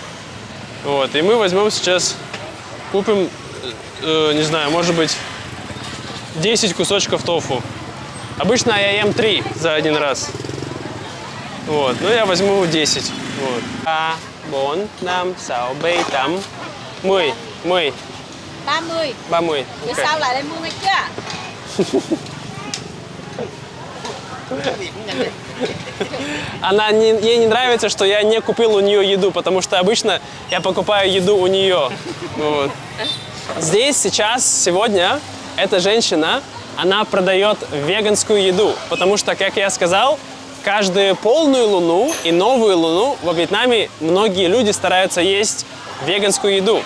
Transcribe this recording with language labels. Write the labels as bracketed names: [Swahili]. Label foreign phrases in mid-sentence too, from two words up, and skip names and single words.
[Russian] Вот, и мы возьмем сейчас, купим, не знаю, может быть, 10 кусочков тофу. Обычно я ем 3 за один раз. Вот, но я возьму 10. Вот. 3, 4, 5, 6, 7, 8, 10. 10. 30. 30. [Vietnamese] Bữa Ok. sau lại lên mua ngay chưa? [Russian] Ей не нравится, что я не купил у нее еду, потому что обычно я покупаю еду у нее. Вот. Здесь сейчас, сегодня, эта женщина, она продает веганскую еду, потому что, как я сказал, каждую полную луну и новую луну во Вьетнаме многие люди стараются есть веганскую еду.